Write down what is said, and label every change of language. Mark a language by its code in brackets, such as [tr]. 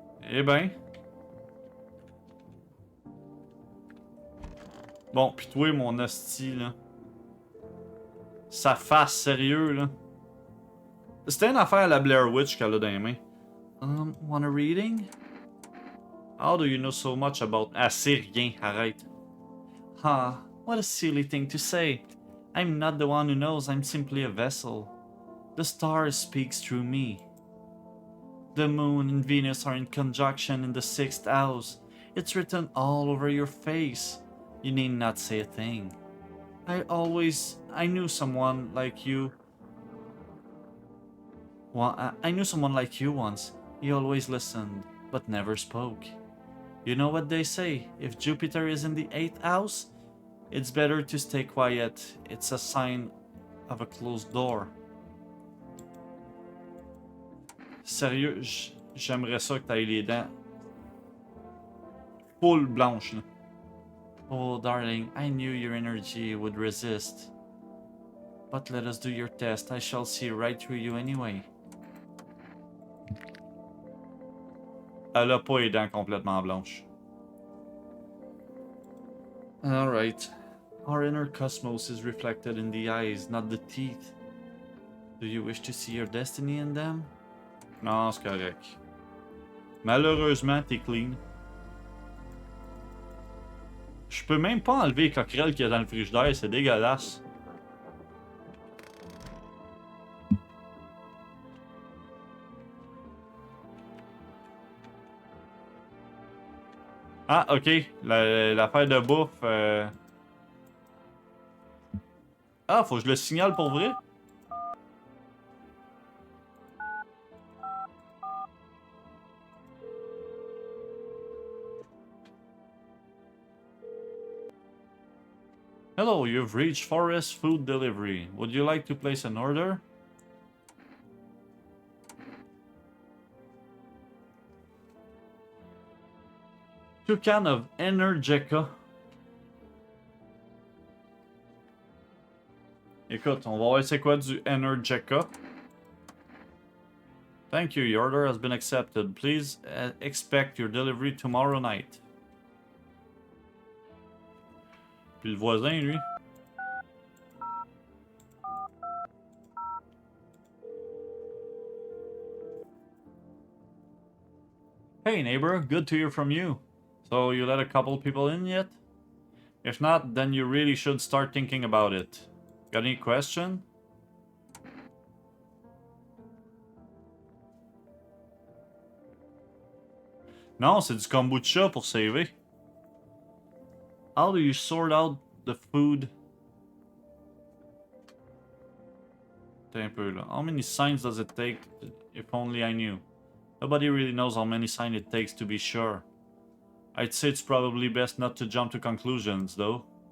[fr] Eh ben. Bon, pis toi, mon hostie, là. Sa face, sérieux, là. C'était une affaire à la Blair Witch qu'elle a dans les mains. [en] Want a reading? How do you know so much about... [fr] Ah, c'est rien, arrête. [en] Ah, what a silly thing to say. I'm not the one who knows, I'm simply a vessel. The star speaks through me. The moon and Venus are in conjunction in the 6th house. It's written all over your face. You need not say a thing. I knew someone like you. Well, I knew someone like you once. He always listened, but never spoke. You know what they say, if Jupiter is in the 8th house, it's better to stay quiet. It's a sign of a closed door. [fr] Sérieux, j'aimerais ça que t'ailles les dents full blanches, là. [en] Oh, darling, I knew your energy would resist. But let us do your test. I shall see right through you anyway. [fr] Elle a pas les dents complètement blanches. [en] Alright. Our inner cosmos is reflected in the eyes, not the teeth. Do you wish to see your destiny in them? [fr] Non, c'est correct. Malheureusement, t'es clean. Je peux même pas enlever les coquerelles qu'il y a dans le frigidaire, c'est dégueulasse. Ah, ok. L'affaire de bouffe. Ah, faut que je le signale pour vrai? [en] Hello, you've reached Forest Food Delivery. Would you like to place an order? Two cans of Energeca. [fr] Écoute, on va voir c'est quoi du Energeca. [en] Thank you, your order has been accepted. Please expect your delivery tomorrow night. [fr] Puis le voisin, lui. [en] Hey neighbor, good to hear from you. So you let a couple people in yet? If not, then you really should start thinking about it. Got any question? [fr] Non, c'est du kombucha pour saver. [en] How do you sort out the food? [fr] T'es un peu là. [en] How many signs does it take? If only I knew. Nobody really knows how many signs it takes to be sure. I'd say it's probably best not to jump to conclusions, though.